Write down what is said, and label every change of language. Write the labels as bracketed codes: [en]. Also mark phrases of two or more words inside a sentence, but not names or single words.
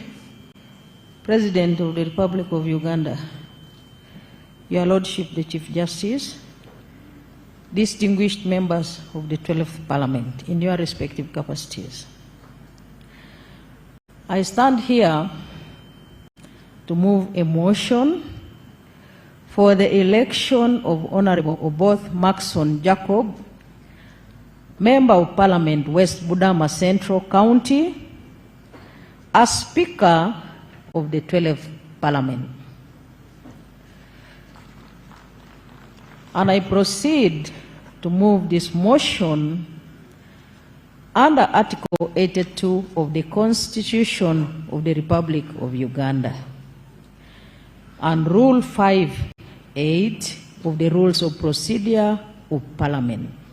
[en] President of the Republic of Uganda, Your Lordship the Chief Justice, distinguished members of the 12th Parliament in your respective capacities. I stand here to move a motion for the election of Honorable Oboth Maxon Jacob, Member of Parliament, West Budama Central County, as Speaker of the 12th Parliament. And I proceed to move this motion under Article 82 of the Constitution of the Republic of Uganda and Rule 5(8) of the Rules of Procedure of Parliament.